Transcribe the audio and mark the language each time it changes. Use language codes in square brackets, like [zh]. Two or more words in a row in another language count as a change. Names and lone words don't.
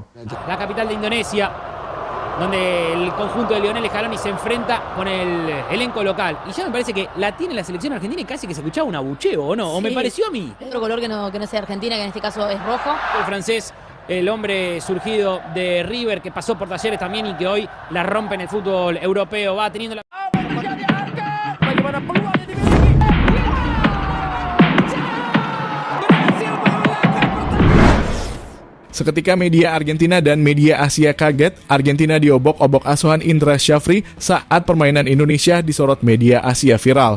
[es] La capital de Indonesia, donde el conjunto de Lionel Scaloni se enfrenta con el elenco local. Y ya me parece que la tiene la selección argentina y casi que se escuchaba un abucheo, ¿o no? ¿O me pareció a mí? Otro color que no sea Argentina, que en este caso es rojo. El francés, el hombre surgido de River, que pasó por Talleres también y que hoy la rompe en el fútbol europeo, va teniendo la... [id] Seketika media Argentina dan media Asia kaget, Argentina diobok-obok asuhan Indra Syafri saat permainan Indonesia disorot media Asia viral.